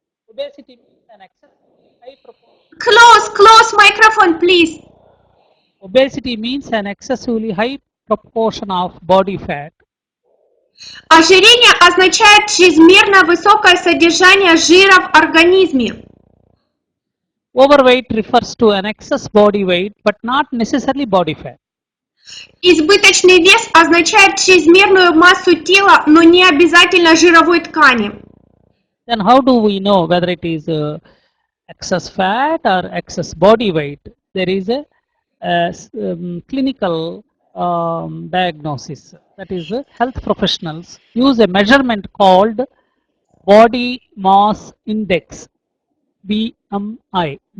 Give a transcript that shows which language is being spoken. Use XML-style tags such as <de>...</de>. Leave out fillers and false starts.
<en>Obesity means an excessively high proportion. Close microphone, please. Obesity means an excessively high proportion of body fat.</en> <ru>Ожирение означает чрезмерно высокое содержание жира в организме.</ru> <en>Overweight refers to an excess body weight, but not necessarily body fat.</en> <ru>Избыточный вес означает чрезмерную массу тела, но не обязательно жировой ткани.</ru> <en>Then how do we know whether it is excess fat or excess body weight? There is a clinical diagnosis. That is, health professionals use a measurement called body mass index, BMI.</en>